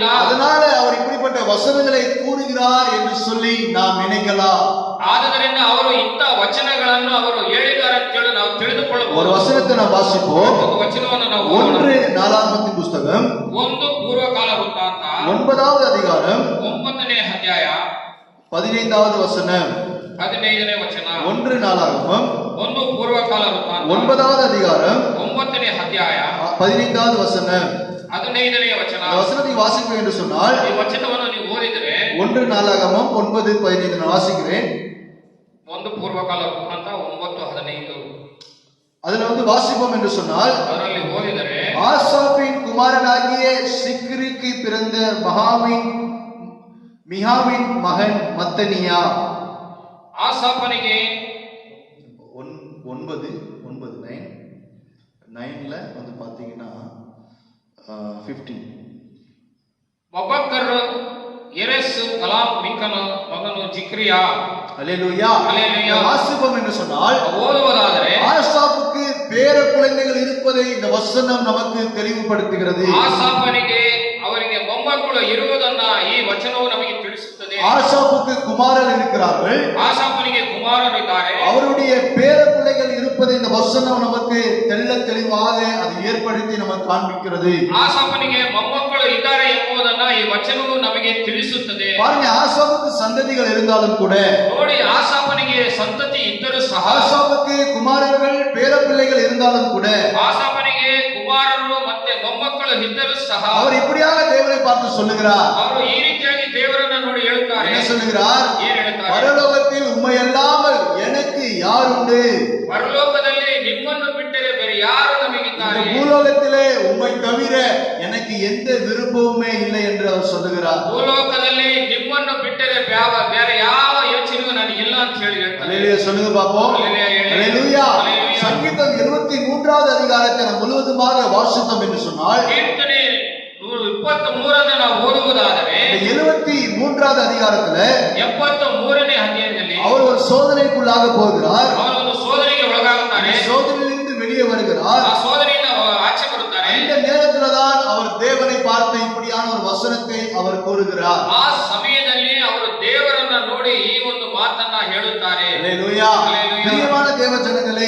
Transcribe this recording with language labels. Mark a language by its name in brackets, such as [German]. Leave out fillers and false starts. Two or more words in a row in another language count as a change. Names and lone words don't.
[Tamil] அதனால அவர் இப்படிப்பட்ட வசனங்களை கூறுகிறார் என்று சொல்லி நாம் நினைக்கலாம். [Kannada] ಆದ್ದರಿಂದ ಅವರು ಇಂಥ ವಚನಗಳನ್ನು ಅವರು ಹೇಳಿದ್ದಾರೆ ಅಂತ ಹೇಳಿ ನಾವು [Tamil] ஒரு [Kannada] ತಿಳಿದುಕೊಳ್ಳಬಹುದು. [Tamil] வசனத்தை நாம் வாசிப்போம். [Kannada] ಒಂದು ವಚನವನ್ನು ನಾವು ಓದೋಣ. [Tamil] 1 நாளாகமத்தின் புஸ்தகம் [Kannada] ಒಂದು ಪೂರ್ವಕಾಲ ವೃತ್ತಾಂತ [Tamil] 9வது அதிகாரம் [Kannada] 9ನೇ ಅಧ್ಯಾಯ [Tamil] 15வது வசனம். [Kannada] 15ನೇ ವಚನ. [Tamil] 1 நாளாகமம் [Kannada] ಒಂದು ಪೂರ್ವಕಾಲ ವೃತ್ತಾಂತ [Tamil] 9வது அதிகாரம் [Kannada] 9ನೇ ಅಧ್ಯಾಯ [Tamil] 15வது வசனம். [Kannada] 15ನೇ ವಚನ. [Tamil] இந்த வசனத்தை வாசிப்பேன் என்று சொன்னால், [Kannada] ಈ ವಚನವನ್ನು ನೀವು ಓದಿದರೆ [Tamil] 1 நாளாகமம் 9:15 நான் வாசிக்கிறேன். [Kannada] ಒಂದು ಪೂರ್ವಕಾಲ ವೃತ್ತಾಂತ 9:15 [Tamil] அதுல வாசிப்போம் என்று சொன்னால், [Kannada] ಅದರಲ್ಲಿ ಓದಿದರೆ, [Tamil] ஆசாப்பின் குமாரனாகிய சிக்ரிக்கு பிறந்த மிகாவின் மகன் மத்தனியா. [Kannada] ಆಸಾಫನಿಗೆ [Tamil] 9:9ல பாத்தீங்கன்னா 15. [Kannada] ಮಬಕ್ಕರ್ ಎರೆಸ್ ಕಲಾಂ ಮಿಕನ ಮಗನು ಜಿಕ್ರಿಯಾ. [Tamil] அல்லேலூயா. அல்லேலூயா. வாசிப்போம் என்று சொன்னால், [Kannada] ಓದುವುದಾದರೆ [Tamil] ஆசாப்புக்கு பேர குழந்தைகள் இருப்பதை இந்த வசனம் நமக்கு தெளிவுபடுத்துகிறது. [Kannada] ಆಸಾಫನಿಗೆ ಅವರಿಗೆ ಮೊಮ್ಮಕ್ಕಳು ಇರುವುದನ್ನ ಈ ವಚನವು ನಮಗೆ ತಿಳಿಸುತ್ತದೆ. [Tamil] ஆசாப்புக்கு குமாரர் இருக்கிறார்கள், [Kannada] ಆಸಾಫನಿಗೆ ಕುಮಾರರಿದ್ದಾರೆ, [Tamil] அவருடைய பேர பிள்ளைகள் இருப்பதை இந்த வசனம் நமக்கு தெள்ள தெளிவாக அது ஏற்படுத்தி நமக்கு காண்பிக்கிறது. [Kannada] ಆಸಾಫನಿಗೆ ಮೊಮ್ಮಕ್ಕಳು ಇದ್ದಾರೆ ಎಂಬುದನ್ನ ಈ ವಚನವು ನಮಗೆ ತಿಳಿಸುತ್ತದೆ. [Tamil] பாருங்க, ஆசாப்புக்கு சந்ததிகள் இருந்தாலும் கூட, [Kannada] ನೋಡಿ, ಆಸಾಫನಿಗೆ ಸಂತತಿ ಇದ್ದರೂ ಸಹ, [Tamil] ஆசாப்புக்கு குமாரர்கள் பேர பிள்ளைகள் இருந்தாலும் கூட, [Kannada] ಆಸಾಫನಿಗೆ ಕುಮಾರರು ಮತ್ತೆ ಮೊಮ್ಮಕ್ಕಳು ಇದ್ದರೂ ಸಹ [Tamil] அவர் இப்படியாக தேவனை பார்த்து சொல்லுகிறார். [Kannada] ಅವರು ಈ ರೀತಿಯಾಗಿ ದೇವರನ್ನ ನೋಡಿ ಹೇಳುತ್ತಾರೆ. [Tamil] என்ன சொல்லுகிறார்? [Kannada] ಏನ್ ಹೇಳ್ತಾರೆ? [Tamil] பரலோகத்தில் உம்மை அல்லாமல் எனக்கு யார் உண்டு? [Kannada] ಪರಲೋಕದಲ್ಲಿ ನಿಮ್ಮನ್ನು ಬಿಟ್ಟರೆ ಬೇರೆ ಯಾರು [Tamil] இந்த [Kannada] ನಮಗಿದ್ದಾರೆ? [Tamil] பூலோகத்திலே உம்மை தவிர எனக்கு எந்த விருப்பமுமே இல்லை என்று அவர் சொல்லுகிறார். [Kannada] ಭೂಲೋಕದಲ್ಲಿ ನಿಮ್ಮನ್ನು ಬಿಟ್ಟರೆ ಬೇರೆ ಯಾವ ಯೋಚನೆಯೂ ನನಗಿಲ್ಲ ಅಂತ ಹೇಳಿ ಹೇಳ್ತಾರೆ. [Tamil] அல்லேலூயா சொல்லுங்க பாப்போம். [Kannada] அல்லேலூயா ಹೇಳಿ. [Tamil] அல்லேலூயா. அல்லேலூயா. சங்கீதம் 73வது அதிகாரத்தை நாம் முழுவதுமாக வாசித்தோம் என்று சொன்னால், [Kannada] ಕೀರ್ತನೆ 123 ನಾವು ಓದುವುದಾದರೆ, [Tamil] 73வது அதிகாரத்துல [Kannada] 73ನೇ ಅಧ್ಯಾಯದಲ್ಲಿ [Tamil] அவர் ஒரு சோதனைக்குள்ளாக போகிறார். [Kannada] ಅವರು ಒಂದು ಸೋದನೆಗೆ ಒಳಗಾಗುತ್ತಾರೆ. [Tamil] சோதனையிலிருந்து வெளியே வருகிறார். [Kannada] ಆ ಸೋದನೆಯಿಂದ ಆಚೆ ಬರುತ್ತಾರೆ. [Tamil] இந்த நேரத்துலதான் அவர் தேவனை பார்த்து இப்படியான ஒரு வசனத்தை அவர் கூறுகிறார். [Kannada] ಆ ಸಮಯದಲ್ಲಿ ಅವರು ದೇವರನ್ನ ನೋಡಿ ಈ ಒಂದು ಮಾತನ್ನ ಹೇಳುತ್ತಾರೆ. [Tamil] அல்லேலூயா. அல்லேலூயா. பிரியமான தேவ ஜனங்களே,